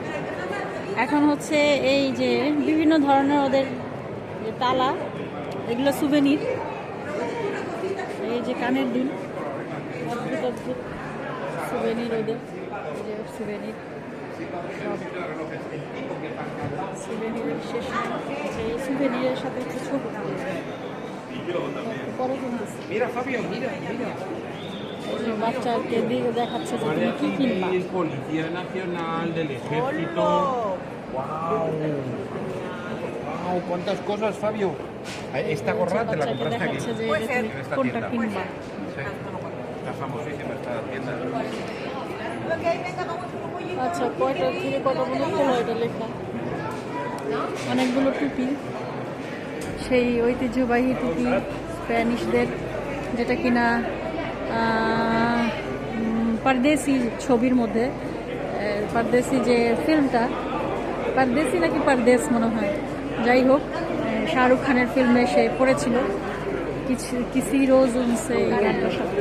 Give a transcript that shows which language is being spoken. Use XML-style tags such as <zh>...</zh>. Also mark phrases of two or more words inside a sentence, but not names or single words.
<bn>এখন হচ্ছে এই যে বিভিন্ন ধরনের ওদের যে তালা, এগুলো সুভেনির, এই যে কানের দুল, অদ্ভুত অদ্ভুত সুভেনির, ওদের এই যে সুভেনির, সব সুভেনিরের শেষ নেই। এই সুভেনিরের সাথে একটু ছোট পরে কিনতেছি। বাচ্চাকে দিকে দেখাচ্ছে যে তুমি কি কিনবা।</bn> <es>Policía Nacional, del Ejército. ¡Wow! ¡Wow! ¿Cuántas cosas, Fabio? Esta gorra te la compraste aquí.</es> <bn>দেখাচ্ছে যে</bn> <es>En</es> <bn>তুমি</bn> <es>esta</es> <bn>কোনটা</bn> <es>tienda.</es> <bn>কিনবা।</bn> <es>Sí. Está famosísima esta tienda.</es> <bn>আচ্ছা, কয়টা থেকে কত পর্যন্ত হলো এটা লেখা, অনেকগুলো টুপি, সেই ঐতিহ্যবাহী টুপি স্প্যানিশদের, যেটা কিনা পারদেশি ছবির মধ্যে, পারদেশি যে ফিল্মটা, পারদেশি নাকি পারদেশ মনে হয়, যাই হোক, শাহরুখ খানের ফিল্মে সে পড়েছিল কিসি রোজ উনসে, এই গানটার সাথে।</bn>